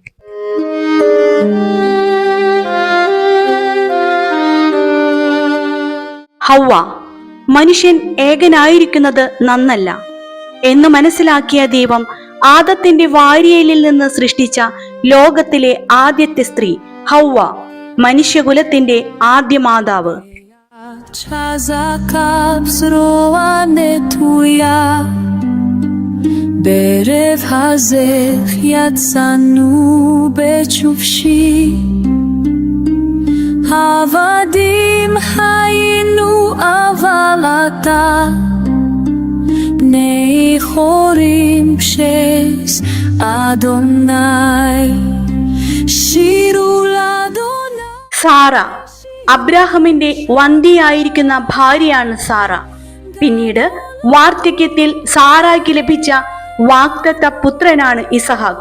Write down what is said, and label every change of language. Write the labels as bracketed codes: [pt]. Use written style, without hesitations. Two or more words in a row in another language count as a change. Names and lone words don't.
[ml] ഹൗവ. മനുഷ്യൻ ഏകനായിരിക്കുന്നത് നന്നല്ല എന്ന് മനസ്സിലാക്കിയ ദൈവം ആദത്തിന്റെ വാരിയലിൽ നിന്ന് സൃഷ്ടിച്ച ലോകത്തിലെ ആദ്യത്തെ സ്ത്രീ ഹൗവ, മനുഷ്യകുലത്തിന്റെ ആദ്യ മാതാവ്. [he] עבדים היינו אבל אתה בני חורים שס אדוני שירו לאדוני. [ml] സാറ അബ്രാഹമിന്റെ വന്ധ്യയായിരിക്കുന്ന ഭാര്യയാണ് സാറ. പിന്നീട് വാർദ്ധക്യത്തിൽ സാറായ്ക്ക് ലഭിച്ച വാഗ്ദത്ത പുത്രനാണ് ഇസഹാക്ക്.